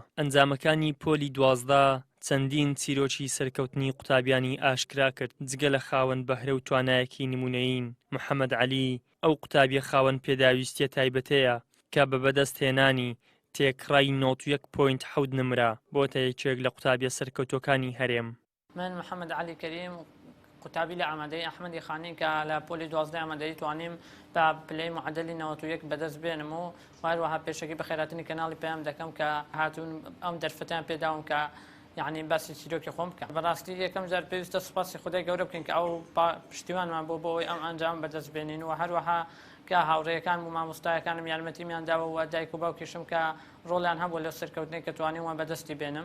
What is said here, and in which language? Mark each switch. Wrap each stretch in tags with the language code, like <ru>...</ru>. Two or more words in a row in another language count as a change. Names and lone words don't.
<ckb>ئەنجامەکانی پۆلی 12 چەندین چیرۆکی سەرکەوتنی قوتابیانی ئاشکرا کرد، جگە لە خاوەن بەهرە و توانایەکی نمونەیین محەممەد عەلی ئەو قوتابیە خاوەن پێداویستیە تایبەتەیە کە بە بەدەستهێنانی تێکڕای 91.7 نمرە بۆتە یەکێک لە قوتابیە سەرکەوتۆکانی هەرێم. من محمد علي كريم قوتابی لە ئامادەی ئەحمەدی خانی کە لە پۆلی 12 ئامادەی توانیم بە پلەی معدلی 91 بەدەست بێنم و هەروەها پێشەکی بە خێراتنی کەناڵی پێیان دەکەم کە هاتوون ئەم دەرفەتیان پێداوم کە یعنی باسی چیرۆکی خۆم بکەم. بەڕاستی یەکەم جار پێویستە سوپاسی خودای گەورە بکەین کە ئەو پشتیوانمان بۆ بۆی ئەم ئەنجام بەدەست بێنین و هەروەها کە هاوڕێیەکان و مامۆستایەکانم یارمەتیمیان داوە و دایک و باوکیشم کە ڕۆڵیان هەبوو لەو سەرکەوتنەی کە توانیوان بەدەستی بێنم.</ckb>